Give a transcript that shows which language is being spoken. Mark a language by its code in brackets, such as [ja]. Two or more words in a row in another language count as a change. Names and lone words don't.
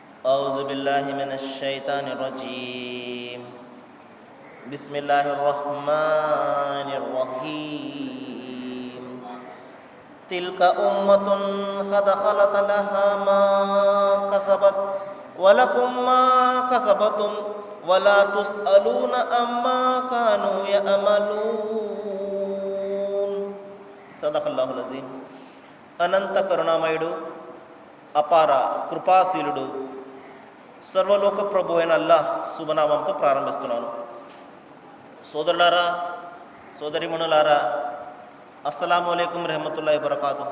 [ar] أعوذ بالله من الشيطان الرجيم بسم الله الرحمن الرحيم تلك أمة قد خلت لها ما كسبت ولكم ما كسبتم ولا تسألون عما كانوا يعملون صدق الله العظيم. [te] అనంత కరుణామయుడు, అపార కృపాశీలుడు, సర్వలోక ప్రభు అయిన అల్లాహ్ శుభనామంతో ప్రారంభిస్తున్నాను. సోదరులారా, సోదరిమణులారా, [ar] السلام عليكم رحمة الله وبركاته.